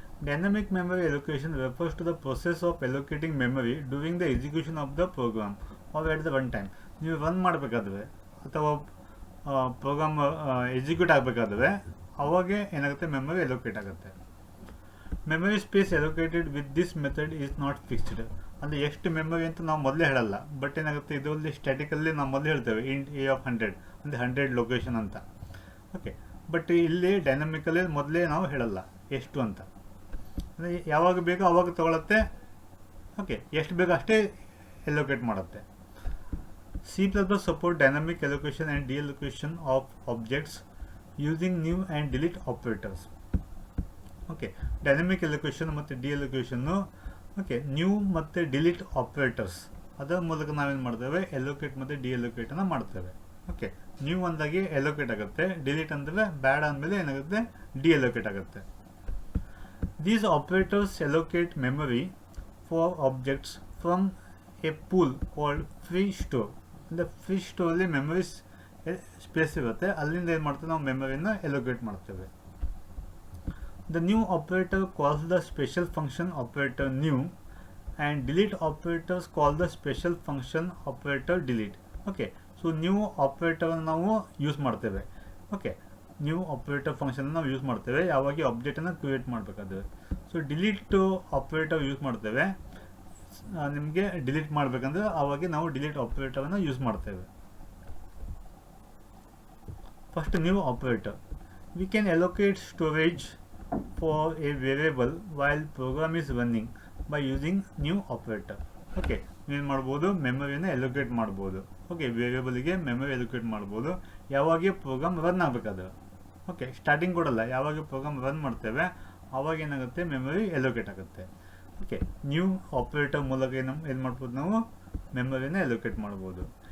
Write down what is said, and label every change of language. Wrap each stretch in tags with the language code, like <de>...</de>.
<en>Dynamic memory allocation refers to the process of allocating memory during the execution of the program or at the run time.</en> <kn>ನೀವು run ಮಾಡಬೇಕಾದ್ರೆ ಅಥವಾ program execute ಆಗಬೇಕಾದ್ರೆ ಅವಾಗೆ ಏನಾಗುತ್ತೆ, memory ಎಲೋಕೇಟ್ ಆಗುತ್ತೆ.</kn> <en>Memory space allocated with this method is not fixed.</en> <kn>ಅಂದರೆ ಎಷ್ಟು memory ಅಂತ ನಾವು ಮೊದಲೇ ಹೇಳಲ್ಲ, ಬಟ್ ಏನಾಗುತ್ತೆ, ಇದರಲ್ಲಿ ಸ್ಟ್ಯಾಟಿಕಲ್ಲಿ ನಾವು ಮೊದಲೇ ಹೇಳ್ತೇವೆ ಇಂಟ್ ಎ ಆಫ್ 100 ಅಂದರೆ 100 ಲೊಕೇಶನ್ ಅಂತ. ಓಕೆ, ಬಟ್ ಇಲ್ಲಿ ಡೈನಮಿಕಲ್ಲಿ ಮೊದಲೇ ನಾವು ಹೇಳಲ್ಲ ಎಷ್ಟು ಅಂತ. ಅಂದರೆ ಯಾವಾಗ ಬೇಕೋ ಆವಾಗ ತೊಗೊಳುತ್ತೆ. ಓಕೆ, ಎಷ್ಟು ಬೇಕೋ ಅಷ್ಟೇ ಎಲೋಕೇಟ್ ಮಾಡುತ್ತೆ.</kn> <en>C++ support dynamic allocation and deallocation of objects using new and delete operators.</en> <kn>Okay, dynamic allocation ಮತ್ತು deallocation, ಓಕೆ, ನ್ಯೂ ಮತ್ತು ಡಿಲೀಟ್ ಆಪ್ರೇಟರ್ಸ್ ಅದರ ಮೂಲಕ ನಾವೇನು ಮಾಡ್ತೇವೆ, ಎಲೋಕೇಟ್ ಮತ್ತು ಡಿಎಲೋಕೇಟನ್ನು ಮಾಡ್ತೇವೆ. ಓಕೆ, ನ್ಯೂ ಅಂದಾಗೆ ಎಲೋಕೇಟ್ ಆಗುತ್ತೆ, ಡಿಲೀಟ್ ಅಂದರೆ ಬ್ಯಾಡ್ ಅಂದಮೇಲೆ ಏನಾಗುತ್ತೆ, ಡಿಎಲೋಕೇಟ್ ಆಗುತ್ತೆ.</kn> <en>These operators allocate memory for objects from a pool called free store.</en> <kn>ಅಂದರೆ ಫ್ರೀ ಸ್ಟೋರಲ್ಲಿ ಮೆಮೊರಿ ಸ್ಪೇಸ್ ಇರುತ್ತೆ, ಅಲ್ಲಿಂದ ಏನು ಮಾಡ್ತೇವೆ, ನಾವು ಮೆಮೊರಿನ ಎಲೋಕೇಟ್ ಮಾಡ್ತೇವೆ.</kn> <en>The new operator calls the special function operator new, and delete operators call the special function operator delete. Okay, so new operator</en> <kn>ನಾವು use ಮಾಡ್ತೇವೆ. Okay, new operator function ನಾವು ಯೂಸ್ ಮಾಡ್ತೇವೆ ಯಾವಾಗ ಆಬ್ಜೆಕ್ಟನ್ನು ಕ್ರಿಯೇಟ್ ಮಾಡಬೇಕಾದ್ರೆ. ಸೊ ಡಿಲೀಟ್ ಆಪ್ರೇಟರ್ ಯೂಸ್ ಮಾಡ್ತೇವೆ, ನಿಮಗೆ delete ಮಾಡಬೇಕಂದ್ರೆ ಆವಾಗ ನಾವು ಡಿಲೀಟ್ ಆಪ್ರೇಟರನ್ನು ಯೂಸ್ ಮಾಡ್ತೇವೆ. First new operator.</kn> <en>we can allocate storage for a variable while program is running by using new operator.</en> <kn>Okay, ಏನು ಮಾಡ್ಬೋದು, ಮೆಮೊರಿನ ಎಲೋಕೇಟ್ ಮಾಡ್ಬೋದು. ಓಕೆ, ವೇರಿಯೇಬಲ್ಗೆ ಮೆಮೊರಿ ಎಲೋಕೇಟ್ ಮಾಡ್ಬೋದು ಯಾವಾಗ ಪ್ರೋಗ್ರಾಮ್ ರನ್ ಆಗಬೇಕಾದ್ರೆ. ಓಕೆ, ಸ್ಟಾರ್ಟಿಂಗ್ ಕೊಡಲ್ಲ, ಯಾವಾಗ ಪ್ರೋಗ್ರಾಮ್ ರನ್ ಮಾಡ್ತೇವೆ ಆವಾಗ ಏನಾಗುತ್ತೆ, ಮೆಮೊರಿ ಎಲೋಕೇಟ್ ಆಗುತ್ತೆ. ಓಕೆ, ನ್ಯೂ ಆಪರೇಟರ್ ಮೂಲಕ ಏನು ಮಾಡ್ಬೋದು, ನಾವು ಮೆಮೊರಿನ ಎಲೋಕೇಟ್ ಮಾಡ್ಬೋದು.</kn>